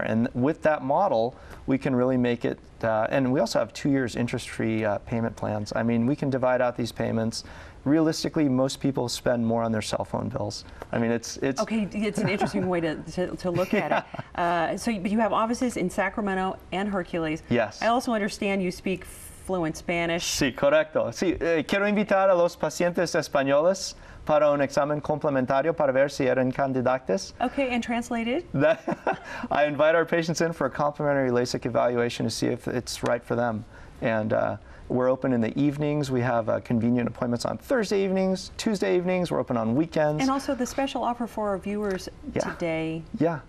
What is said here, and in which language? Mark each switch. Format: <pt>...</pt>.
<en>And with that model, we can really make it. And we also have 2 years interest-free payment plans. I mean, we can divide out these payments. Realistically, most people spend more on their cell phone bills. I mean, it's okay. It's an interesting way to look at it. So you have offices in Sacramento and Hercules. Yes. I also understand you speak fluent Spanish.</en> <es>Sí, correcto. Sí, quiero invitar a los pacientes españoles para un examen complementario para ver si eran candidatos.</es> <en>Okay, and translated? I invite our patients in for a complimentary LASIK evaluation to see if it's right for them. And we're open in the evenings. We have convenient appointments on Thursday evenings, Tuesday evenings. We're open on weekends. And also the special offer for our viewers today. Yeah.</en>